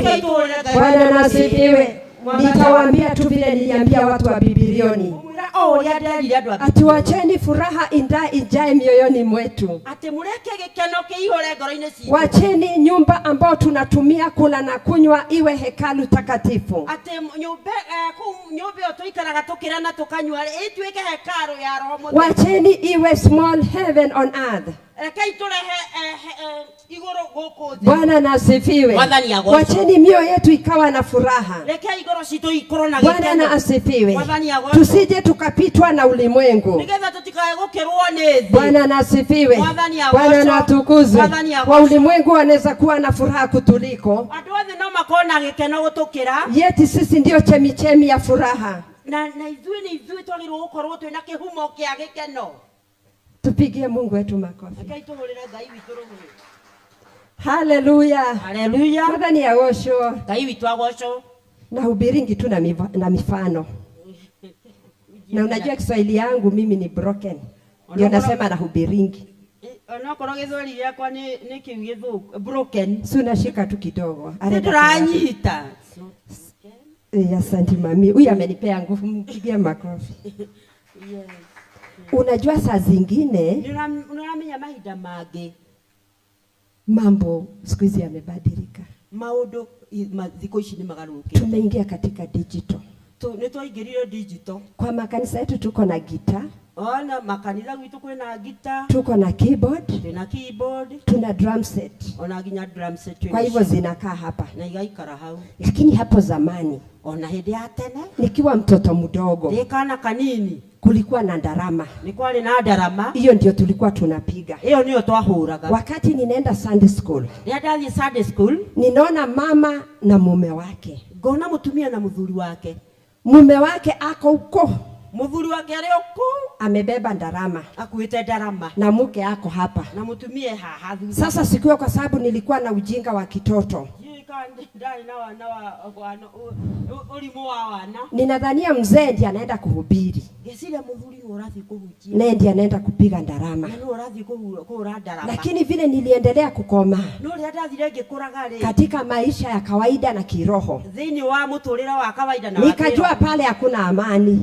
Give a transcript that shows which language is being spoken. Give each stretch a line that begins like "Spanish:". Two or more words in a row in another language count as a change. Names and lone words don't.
Swahili: Bwana na asifiwe. Nitawaambia tu vile niliambia watu wa Bibilioni, ati wacheni furaha ijae mioyoni mwetu. Wacheni nyumba ambao tunatumia kula na kunywa iwe hekalu takatifu. Wacheni iwe
English: small heaven on earth.
Swahili: Bwana na asifiwe. Wacheni mioyo yetu ikawa na furaha. Bwana na asifiwe. Tusije tukapitwa na ulimwengu. Bwana na asifiwe. Bwana na atukuzwe. Wa ulimwengu wanaweza kuwa na furaha kutuliko, yeti sisi ndio chemichemi ya furaha. Tupigie Mungu wetu makofi. Haleluya. Haleluya.
Kikuyu: Mwathani agocwo. Ngai witũ agocwo.
Swahili: Na hubiringi tu na mifano. Na unajua Kiswahili yangu mimi ni broken, ndio nasema na hubiringi.
Kikuyu: Onokorwo Gĩthweri gĩakwa nĩ kĩu gĩthũku broken,
Swahili: si unashika tu kidogo.
Kikuyu: Turanyita.
Swahili: Asante mami. Huyu amenipea nguvu, mpigie makofi. Yes. Unajua saa zingine
Kikuyu: unamenya mahinda mangĩ
Swahili: mambo siku hizi yamebadilika.
Kikuyu: Maũndũ thikũ ici nĩ magarũrũkĩte.
Swahili: Tumeingia katika digital.
Kikuyu: Nĩ twaingĩrire digital.
Swahili: Kwa makanisa yetu tuko na gitaa.
Kikuyu: Ona makanitha gwitũ kwĩna gitaa.
Swahili: Tuko na keyboard. Tuna keyboard. Tuna
English: drum set.
Kikuyu: Ona nginya
English: drum set.
Swahili: Kwa hivyo zinakaa hapa.
Kikuyu: Na igaikara hau.
Swahili: Lakini hapo zamani,
Kikuyu: ona hĩndĩ ya tene,
Swahili: nikiwa mtoto mdogo,
Kikuyu: kana kanini,
Swahili: kulikuwa na ndarama.
Kikuyu: Ni kwali na ndarama.
Swahili: Hiyo ndio tulikuwa tunapiga.
Kikuyu: Hiyo ndio twahuraga.
Swahili: Wakati ninaenda
English: Sunday school.
Kikuyu: Nĩndathiĩ
English: Sunday school.
Swahili: Ninaona mama na mume wake.
Kikuyu: Ngona mutumia na muthuri wake.
Swahili: Mume wake ako huko.
Kikuyu: Muthuri wake ari huko.
Swahili: Amebeba ndarama.
Kikuyu: Akuite ndarama.
Swahili: Na mke ako hapa.
Kikuyu: Na mutumia haha.
Swahili: Sasa siku kwa sababu nilikuwa na ujinga wa kitoto, ninadhania mzee ndiye anaenda kuhubiri, naye ndiye anaenda kupiga ndarama. Lakini vile niliendelea kukoma katika maisha ya kawaida na kiroho, nikajua pale hakuna amani.